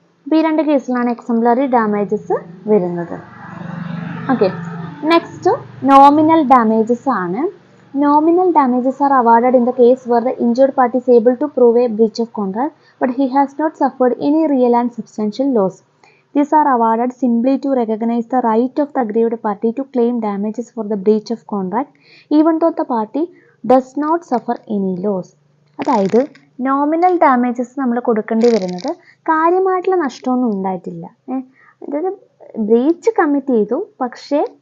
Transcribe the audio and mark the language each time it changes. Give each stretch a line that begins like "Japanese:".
Malayalam: അപ്പോൾ ഈ രണ്ട് കേസിലാണ് എക്സംപ്ലറി ഡാമേജസ് വരുന്നത്. ഓക്കെ, നെക്സ്റ്റ് നോമിനൽ ഡാമേജസ് ആണ്.
English: Nominal damages are awarded in the case where the injured party is able to prove a breach of contract, but he has not suffered any real and substantial loss. These are awarded simply to recognize the right of the aggrieved party to claim damages for the breach of contract, even though the party does not suffer any loss.
Malayalam: അതായത് nominal damages നമ്മൾ കൊടുക്കേണ്ടി വരുന്നത് കാര്യമായിട്ടുള്ള നഷ്ടമൊന്നും ഉണ്ടായിട്ടില്ല. അതായത് breach commit ചെയ്തു, പക്ഷേ